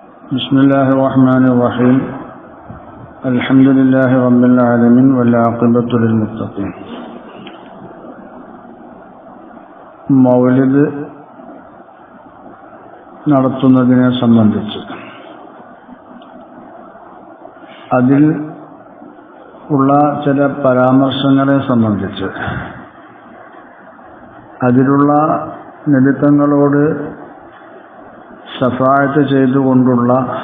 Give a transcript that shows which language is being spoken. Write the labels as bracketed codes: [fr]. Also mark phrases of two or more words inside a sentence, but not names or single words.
[ar] بسم الله الرحمن الرحيم الحمد لله رب العالمين والعاقبة للمتقين. [ml] മൗലിദ് നടത്തുന്നതിനെ സംബന്ധിച്ച് അതിൽ ഉള്ള ചില പരാമർശങ്ങളെ സംബന്ധിച്ച് അതിലുള്ള നബിതങ്ങളോട് ശഫാഅത്ത് ചെയ്തുകൊണ്ടുള്ള